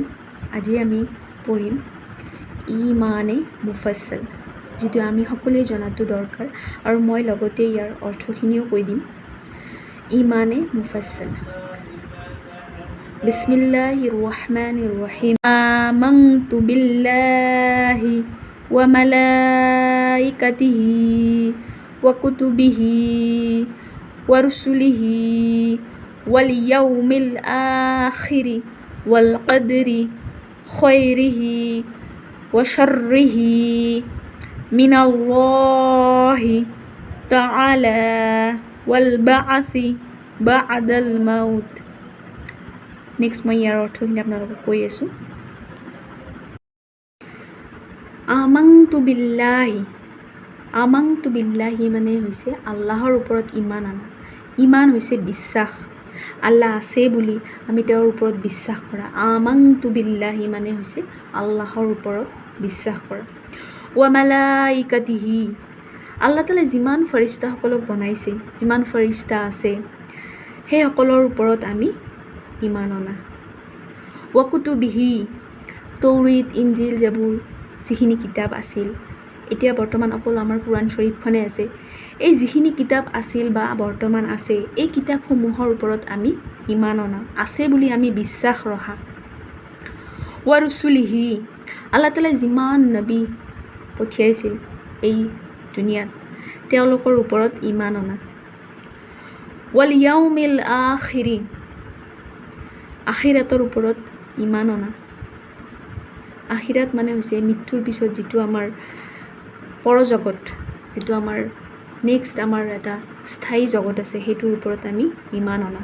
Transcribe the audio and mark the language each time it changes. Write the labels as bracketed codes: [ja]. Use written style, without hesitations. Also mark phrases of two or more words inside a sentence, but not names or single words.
[as] আজি আমি পঢ়িম ইমান এ মুফাছল, যিটো আমি সকলোৱে জনাটো দৰকাৰ, আৰু মই লগতে ইয়াৰ অৰ্থখিনিও কৈ দিম। [ar] ইমান এ মুফাছল। بسم الله الرحمن الرحيم. آمنت بالله وملائكته وكتبه ورسله واليوم الآخر والقدر خيره وشره من الله تعالى والبعث بعد الموت. [as] Next মই ইয়াৰ অৰ্থখিনি আপোনালোকক কৈ আছোঁ। [ar] آمنت بالله [as] মানে হৈছে আল্লাহৰ ওপৰত ইমান আনা। ইমান হৈছে বিশ্বাস। আল্লাহ আছে বুলি আমি তেওঁৰ ওপৰত বিশ্বাস কৰা। [ar] آمنت بالله [as] মানে হৈছে আল্লাহৰ ওপৰত বিশ্বাস কৰা। [ar] وملائكته, [as] আল্লাহ তাআলাই যিমান ফৰিস্তাসকলক বনাইছে, যিমান ফৰিস্তা আছে, সেই সকলৰ ওপৰত আমি ইমান অনা। [ar] وكتبه, [as] তৌৰীত, ইঞ্জিল, জাবুৰ যিখিনি কিতাপ আছিল, এতিয়া বৰ্তমান অকল আমাৰ কুৰাণ শ্বৰীফখনে আছে। এই যিখিনি কিতাপ আছিল বা বৰ্তমান আছে, এই কিতাপসমূহৰ ওপৰত আমি ইমান অনা, আছে বুলি আমি বিশ্বাস ৰখা। [ar] ورسله, [as] আল্লাহ তাআলাই যিমান নবী পঠিয়াইছিল এই দুনিয়াত, তেওঁলোকৰ ওপৰত ইমান অনা। [ar] واليوم الآخر, [as] আখিৰাতৰ ওপৰত ইমান অনা। আখিৰাত মানে হৈছে মৃত্যুৰ পিছত যিটো আমাৰ পৰজগত, যিটো আমাৰ নেক্সট আমাৰ এটা স্থায়ী জগত আছে, সেইটোৰ ওপৰত আমি ইমান অনা।